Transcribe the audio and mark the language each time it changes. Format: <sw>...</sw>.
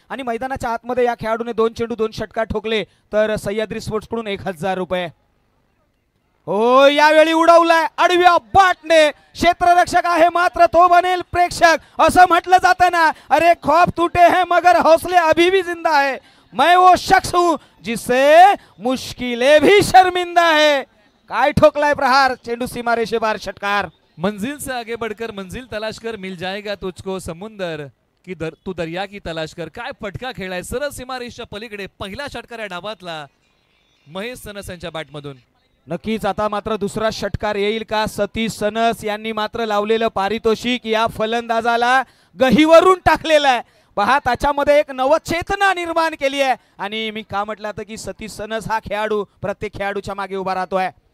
<mr>आणि मैदानाच्या आतमध्ये या खेळाडूने 2 चेंडू 2 षटकार ठोकले तर सह्याद्री स्पोर्ट्स कडून 1000 रुपये. हो, यावेळी उडवलाय आडव्या बाटने. क्षेत्ररक्षक आहे मात्र तो बनेल प्रेक्षक, असं म्हटलं जातं ना,</mr> <hi>अरे खौफ टूटे हैं मगर हौसले अभी भी जिंदा है. मैं वो शख्स हूं जिससे मुश्किलें भी शर्मिंदा है.</hi> <mr>काय ठोकलाय प्रहार, चेंडू सीमा रेषेबार, षटकार.</mr> <hi>मंजिल से आगे बढ़कर मंजिल तलाश कर, मिल जाएगा तुझको समुंदर की तू दर्या की तलाश कर.</hi> <mr>काय फटका खेळाय, सरळ सीमारेषेच्या पलीकडे पहिला षटकार या डावातला महेश सनस यांच्या बॅटमधून. नक्कीच आता मात्र दुसरा षटकार येईल का? सतीश सनस यांनी मात्र लावलेलं पारितोषिक या फलंदाजाला गहीवरून टाकलेलं आहे. पहा, त्याच्यामध्ये एक नवचेतना निर्माण केली आहे. आणि मी का म्हटलं होतं की सतीश सनस हा खेळाडू प्रत्येक खेळाडूच्या मागे उभा राहतोय.</mr>